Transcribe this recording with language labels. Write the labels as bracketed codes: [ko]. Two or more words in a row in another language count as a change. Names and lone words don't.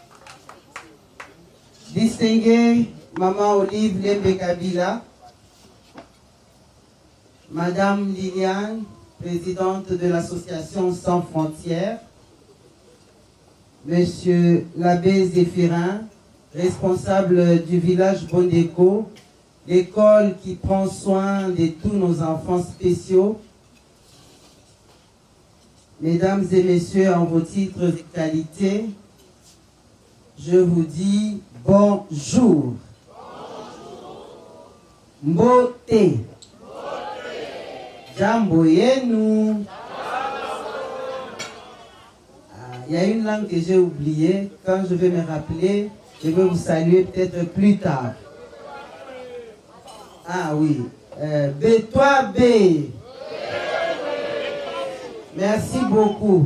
[fr] Distinguée Maman Olive Lembe Kabila, Madame Liliane, présidente de l'association Sans Frontières, Monsieur l'abbé Zéphirin, responsable du village Bondeko, l'école qui prend soin de tous nos enfants spéciaux. Mesdames et messieurs, en vos titres et qualités, je vous dis bonjour. [sw] Mbote. Jambo yenu. [fr] Il y a une langue que j'ai oubliée. Quand je vais me rappeler, je vais vous saluer peut-être plus tard. Ah oui. B3 B. Merci beaucoup.